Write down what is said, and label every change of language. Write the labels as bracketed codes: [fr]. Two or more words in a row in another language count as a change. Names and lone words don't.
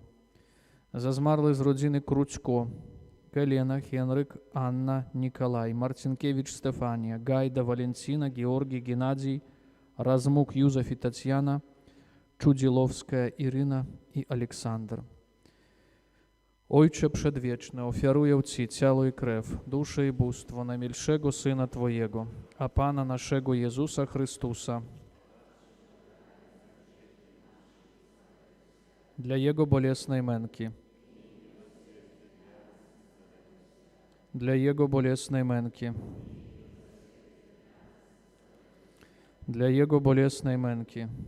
[uk] За змарлих з родини Круцько, Келена, Хенрик, Анна, Ніколай, Марцинкевич, Стефанія, Гайда, Валентина, Георгій, Геннадій, Размук, Юзеф і Тетяна, Чудзіловська Ірина і Олександр. [pl] Ojcze Przedwieczny, ofiaruję Ci ciało i krew, duszę i bóstwo najmilszego Syna Twojego, a Pana naszego Jezusa Chrystusa, dla Jego bolesnej męki, dla Jego bolesnej męki, dla Jego bolesnej męki,